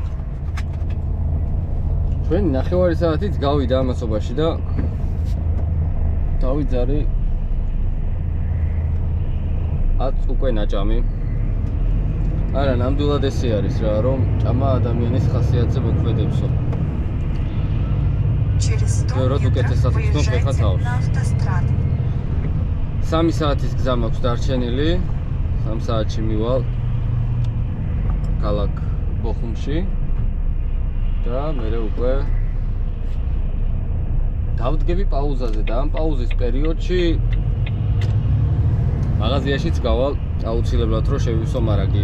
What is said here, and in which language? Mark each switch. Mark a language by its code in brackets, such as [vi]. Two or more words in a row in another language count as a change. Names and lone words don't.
[ka] ჩვენ 9 საათით გავიდა ამასობაში და დავიძარი უკვე ნაჭამი. არა, ნამდვილად ესე არის რა, რომ ჭამა ადამიანის ხასიათზე მოქმედებსო. [ru] Через 100 метров выезжайте на автостраду. [ka] 3 საათის გზა მაქვს დარჩენილი. 3 საათში მივალ ქალაქ ბოხუმში და მერე უკვე დავდგები პაუზაზე და ამ პაუზის პერიოდში მაღაზიაშიც გავალ აუცილებლად რომ შევივსო მარაგი.